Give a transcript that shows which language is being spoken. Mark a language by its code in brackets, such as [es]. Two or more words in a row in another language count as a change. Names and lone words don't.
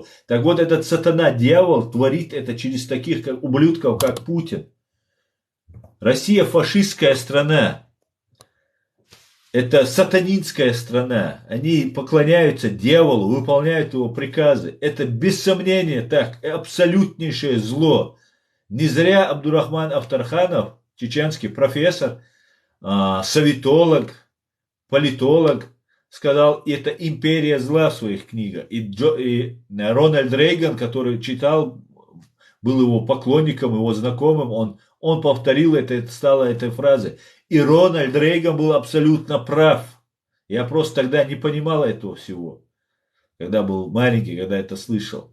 [ru] Так вот, этот сатана, дьявол, творит это через таких ублюдков, как Путин. Россия фашистская страна. Это сатанинская страна. Они поклоняются дьяволу, выполняют его приказы. Это без сомнения так, абсолютнейшее зло. Не зря Абдурахман Автарханов, чеченский профессор, советолог, политолог, сказал, это империя зла в своих книгах. И Рональд Рейган, который читал, был его поклонником, его знакомым, он повторил это стало этой фразой. И Рональд Рейган был абсолютно прав. Я просто тогда не понимал этого всего, когда был маленький, когда это слышал.